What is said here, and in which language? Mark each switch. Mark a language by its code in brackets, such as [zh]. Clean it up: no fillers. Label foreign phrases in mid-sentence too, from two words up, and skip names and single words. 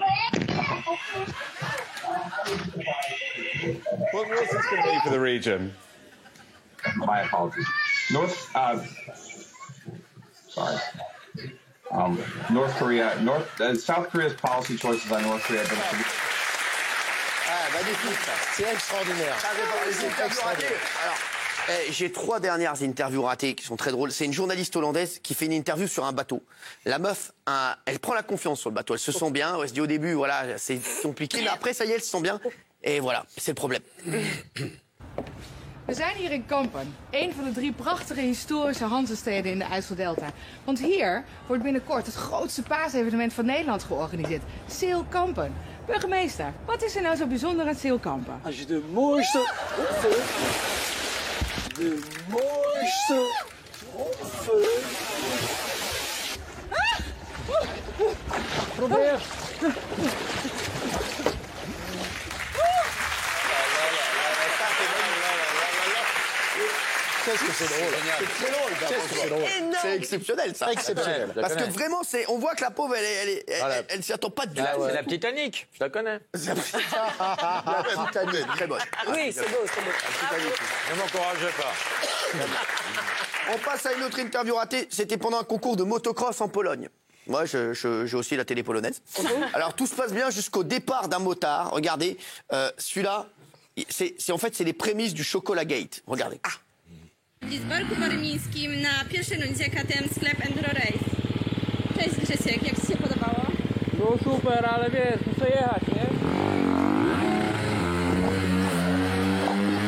[en] What's this going to mean for the region? My apologies. North Korea, South Korea's policy choices on North Korea have been. [fr] Ah, magnifique. C'est extraordinaire. Les interviews ratées. Alors, j'ai 3 dernières interviews ratées qui sont très drôles. C'est une journaliste hollandaise qui fait une interview sur un bateau. La meuf, elle prend la confiance sur le bateau. Elle se sent bien. Elle se dit au début, voilà, c'est compliqué. Mais après, ça y est, elle se sent bien. Et voilà, c'est le problème. [nl] We zijn hier in Kampen, een van de 3 prachtige historische Hanzesteden in de IJsseldelta. Want hier wordt binnenkort het grootste paasevenement van Nederland georganiseerd. Seel Kampen. Burgemeester, wat is er nou zo bijzonder aan Seel Kampen? Als je de mooiste probeer. [fr] Qu'est-ce que c'est drôle. C'est très drôle. Qu'est-ce que c'est drôle. C'est exceptionnel, ça. Exceptionnel. Parce que vraiment, on voit que la pauvre, elle s'y attend pas du tout. C'est la Titanic, je la connais. La Titanic, très bonne. Oui, c'est beau, c'est beau. Ne m'encouragez pas. On passe à une autre interview ratée. C'était pendant un concours de motocross en Pologne. Moi, j'ai aussi la télé polonaise. Alors, tout se passe bien jusqu'au départ d'un motard. Regardez, celui-là, en fait, c'est les prémices du Chocolat Gate. Regardez. [pl] W Zborku Warmińskim na pierwszej rundzie KTM sklep Enduro Race. Cześć Grzesiek, jak Ci się podobało? Było super, ale wiesz, muszę jechać, nie?